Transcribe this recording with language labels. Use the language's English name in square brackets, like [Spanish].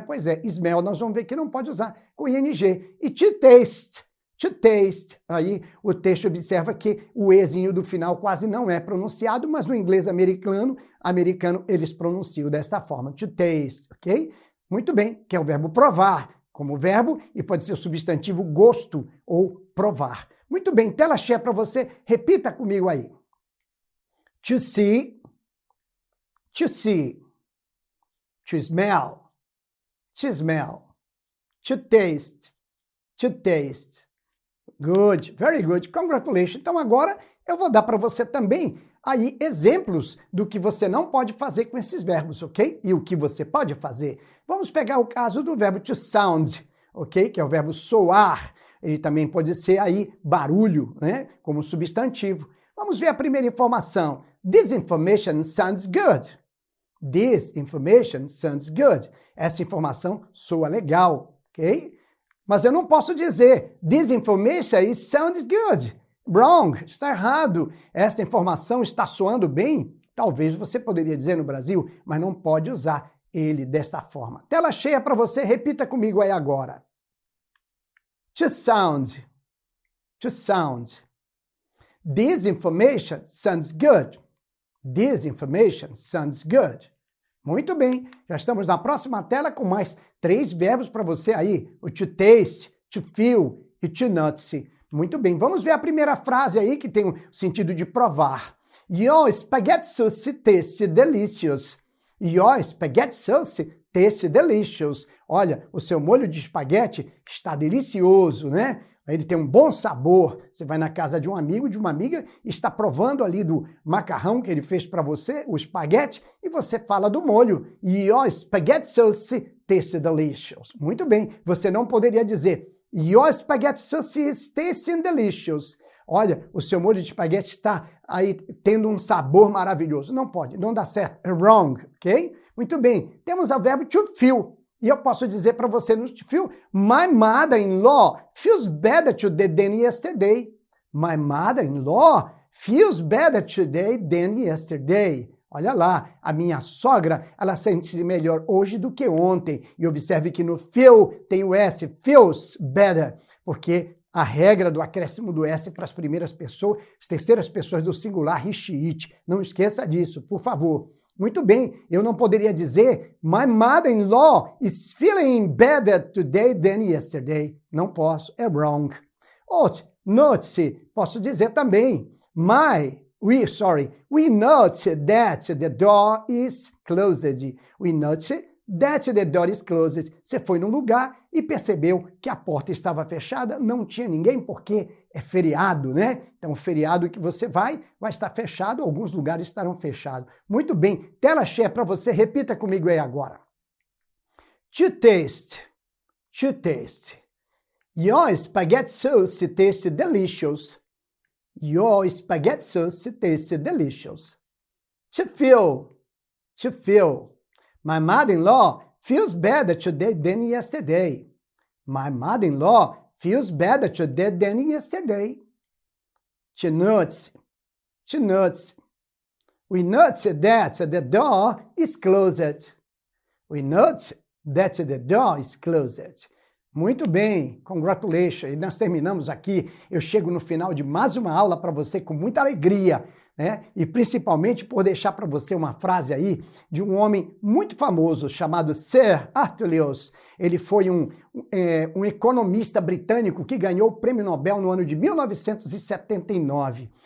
[Portuguese] Pois é, smell nós vamos ver que não pode usar com ing. E to taste, aí o texto observa que o ezinho do final quase não é pronunciado, mas no inglês americano eles pronunciam desta forma, to taste, ok? Muito bem, que é o verbo provar, como verbo, e pode ser o substantivo gosto ou provar. Muito bem, tela cheia para você, repita comigo aí. [English] To see, to see, to smell, to taste, Good, very good, congratulations. [Portuguese] Então agora eu vou dar para você também aí exemplos do que você não pode fazer com esses verbos, ok? E o que você pode fazer. Vamos pegar o caso do verbo to sound, ok? Que é o verbo soar. Ele também pode ser aí barulho, né? Como substantivo. Vamos ver a primeira informação. [English] This information sounds good. This information sounds good. [Portuguese] Essa informação soa legal, ok? Mas eu não posso dizer [English] this information sounds good. [Portuguese] Wrong, está errado. Esta informação está soando bem. Talvez você poderia dizer no Brasil, mas não pode usar ele desta forma. Tela cheia para você, repita comigo aí agora. [English] To sound. This information sounds good. This information sounds good. [Portuguese] Muito bem, já estamos na próxima tela com mais 3 verbos para você aí, o to taste, to feel e to notice. Muito bem, vamos ver a primeira frase aí que tem o sentido de provar. [English] Your spaghetti sauce tastes delicious. Your spaghetti sauce tastes delicious. [Portuguese] Olha, o seu molho de espaguete está delicioso, né? Ele tem um bom sabor. Você vai na casa de um amigo, de uma amiga, e está provando ali do macarrão que ele fez para você, o espaguete, e você fala do molho. [English] Your spaghetti sauce tastes delicious. [Portuguese] Muito bem, você não poderia dizer [English] Your spaghetti sauce is tasting delicious. [Portuguese] Olha, o seu molho de espaguete está aí tendo um sabor maravilhoso. Não pode, não dá certo. É wrong, ok? Muito bem. Temos o verbo to feel. E eu posso dizer para você no to feel, [English] my mother-in-law feels better today than yesterday. My mother-in-law feels better today than yesterday. [Portuguese] Olha lá, a minha sogra, ela sente-se melhor hoje do que ontem. E observe que no feel tem o S, feels better, porque a regra do acréscimo do S para as primeiras pessoas, as terceiras pessoas do singular, he, she, it. Não esqueça disso, por favor. Muito bem, eu não poderia dizer [English] my mother-in-law is feeling better today than yesterday. [Portuguese] Não posso, é wrong. Notice, posso dizer também [English] we notice that the door is closed. We notice that the door is closed. [Portuguese] Você foi num lugar e percebeu que a porta estava fechada, não tinha ninguém porque é feriado, né? Então, o feriado que você vai estar fechado, alguns lugares estarão fechados. Muito bem, tela cheia para você, repita comigo aí agora. [English] To taste, to taste. Your spaghetti sauce tastes delicious. Your spaghetti sauce tastes delicious. To feel, to feel. My mother-in-law feels better today than yesterday. My mother-in-law feels better today than yesterday. To notice, to notice. We notice that the door is closed. We notice that the door is closed. [Portuguese] Muito bem, congratulations. E nós terminamos aqui. Eu chego no final de mais uma aula para você com muita alegria, né? E principalmente por deixar para você uma frase aí de um homem muito famoso chamado Sir Arthur Lewis. Ele foi um economista britânico que ganhou o Prêmio Nobel no ano de 1979.